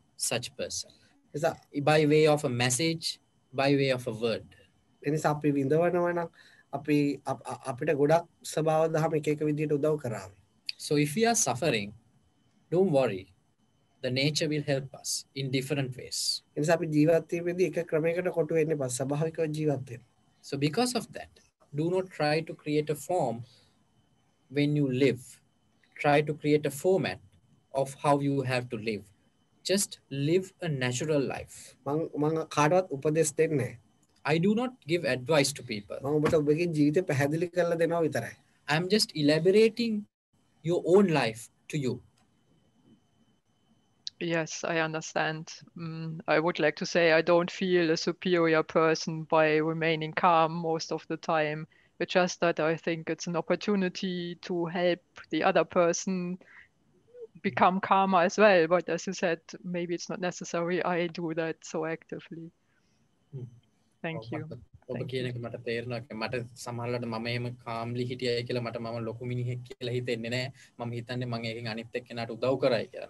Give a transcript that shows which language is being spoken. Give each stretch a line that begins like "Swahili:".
English: such person
Sinhala: නිසා
English: by way of a message, by way of a word.
Sinhala: එනිසා අපි විඳවනවා නම් අපිට ගොඩක් ස්වභාව දහම එක එක විදිහට උදව් කරාවි.
English: So if we are suffering, don't worry. The nature will help us in different ways.
Sinhala: එනිසා අපි ජීවත් වීමේදී එක ක්‍රමයකට කොටු වෙන්න එපා. ස්වභාවිකව ජීවත් වෙන්න.
English: So because of that, do not try to create a form when you live. Try to create a format of how you have to live. Just live a natural life.
Sinhala: මම කාටවත් උපදෙස් දෙන්නේ නැහැ.
English: I do not give advice to people.
Sinhala: මම ඔබට ඔබගේ ජීවිතය පැහැදිලි කරලා දෙනවා විතරයි.
English: I'm just elaborating your own life to you. Yes, I understand. I would like to say I don't feel a superior person by remaining calm most of the time. It's just that I think it's an opportunity to help the other person become calmer as well. But as you said, maybe it's not necessary I do that so actively. Thank you.
Sinhala: ඔබ කියන එක මට තේරෙනවා. මට සමහරවිට මම එහෙම කාම්ලි හිටියයි කියලා මට මම ලොකු මිනිහෙක් කියලා හිතෙන්නේ නැහැ. මම හිතන්නේ මම ඒකෙන් අනිත් එක්කෙනාට උදව් කරයි කියලා.